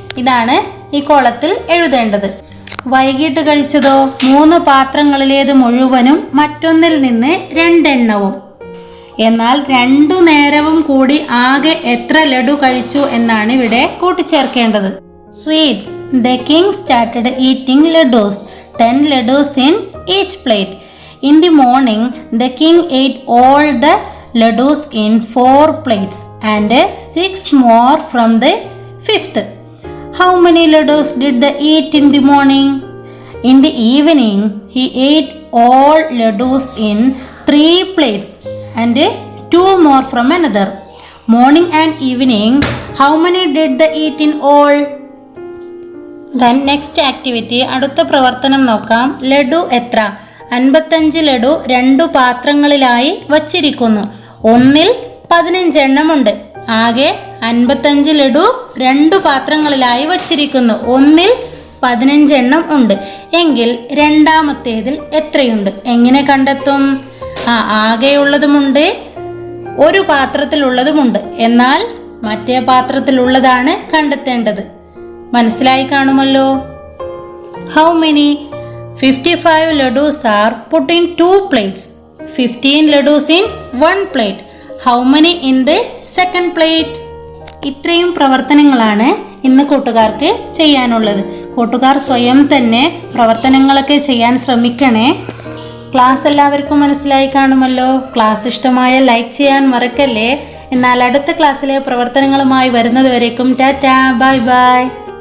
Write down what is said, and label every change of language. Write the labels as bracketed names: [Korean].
[Malayalam] ഇതാണ് ഈ കോളത്തിൽ എഴുതേണ്ടത്. വൈകിട്ട് കഴിച്ചതോ? 3 പാത്രങ്ങളിലേത് മുഴുവനും മറ്റൊന്നിൽ നിന്ന് 2 എണ്ണവും. എന്നാൽ 2 നേരവും കൂടി ആകെ എത്ര ലഡു കഴിച്ചു എന്നാണ് ഇവിടെ കൂട്ടിച്ചേർക്കേണ്ടത്. Sweets. [English] The king started eating laddus. 10 laddus in each plate. In the morning, the king ate all the laddus in 4 plates and 6 more from the 5th. How many laddus did they eat in the morning? In the evening, he ate all laddus in 3 plates and 2 more from another. Morning and evening, how many did they eat in all? Then next activity, [Malayalam] അടുത്ത പ്രവർത്തനം നോക്കാം. ലഡു എത്ര? 55 ലഡു 2 പാത്രങ്ങളിലായി വച്ചിരിക്കുന്നു. ഒന്നിൽ 15 എണ്ണമുണ്ട്. ആകെ 55 ലഡു 2 പാത്രങ്ങളിലായി വച്ചിരിക്കുന്നു. ഒന്നിൽ 15 എണ്ണം ഉണ്ട്. എങ്കിൽ രണ്ടാമത്തേതിൽ എത്രയുണ്ട്? എങ്ങനെ കണ്ടെത്തും? ആകെയുള്ളതുമുണ്ട്, ഒരു പാത്രത്തിലുള്ളതുമുണ്ട്. എന്നാൽ മറ്റേ പാത്രത്തിലുള്ളതാണ് കണ്ടെത്തേണ്ടത്. മനസ്സിലായി കാണുമല്ലോ. [English] How many? 55 laddus are put in 2 plates. 15 laddus in 1 plate. How many in the second plate? [Malayalam] ഇത്രയും പ്രവർത്തനങ്ങളാണ് ഇന്ന് കൂട്ടുകാർക്ക് ചെയ്യാനുള്ളത്. കൂട്ടുകാർ സ്വയം തന്നെ പ്രവർത്തനങ്ങളൊക്കെ ചെയ്യാൻ ശ്രമിക്കണേ. ക്ലാസ് എല്ലാവർക്കും മനസ്സിലായി കാണുമല്ലോ. ക്ലാസ് ഇഷ്ടമായാൽ ലൈക്ക് ചെയ്യാൻ മറക്കല്ലേ. എന്നാൽ അടുത്ത ക്ലാസ്സിലെ പ്രവർത്തനങ്ങളുമായി വരുന്നത് വരേക്കും ടാറ്റാ, ബൈ ബൈ.